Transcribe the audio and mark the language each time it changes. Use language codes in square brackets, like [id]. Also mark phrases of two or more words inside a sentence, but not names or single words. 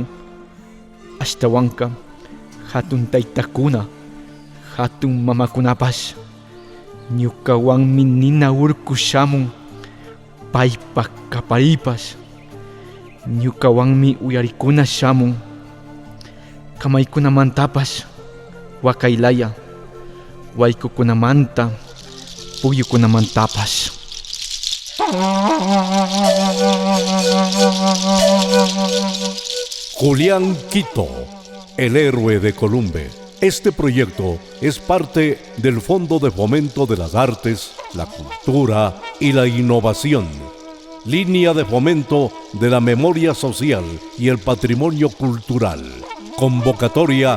[qu] Ashtawanka hatun taytakuna, hatun mamakunapash, ñukawanmi nina urku shamun, paypak kaparipash, ñukawanmi uyarikuna shamun, kamaykunamantapash wakaylaya, waykukunamanta puyukunamantapash. [es] Julián Quito, el héroe de Columbe. Este proyecto es parte del Fondo de Fomento de las Artes, la Cultura y la Innovación, línea de fomento de la memoria social y el patrimonio cultural.